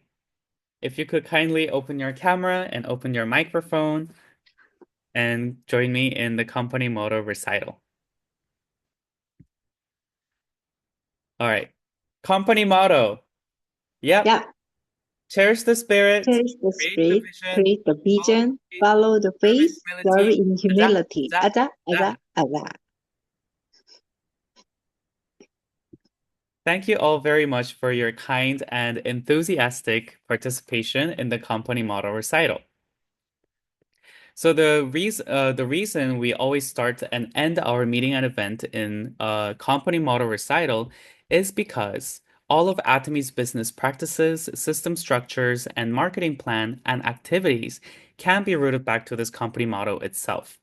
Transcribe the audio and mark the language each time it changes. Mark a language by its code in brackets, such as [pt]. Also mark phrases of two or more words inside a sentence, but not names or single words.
[en] If you could kindly open your camera and open your microphone and join me in the company motto recital. All right. Company motto. Yep. Yeah, Cherish the spirit, cherish the create the spirit, vision, create the follow the vision, faith, follow the serve in faith, serve humility. in [ko] Aza, [en] humility. [ko] aza, Aza, aza. 아자, 아자. [en] Thank you all very much for your kind and enthusiastic participation in the company motto recital. So the reason we always start and end our meeting and event in a company motto recital is because all of Atomy's business practices, system structures, and marketing plan and activities can be rooted back to this company motto itself.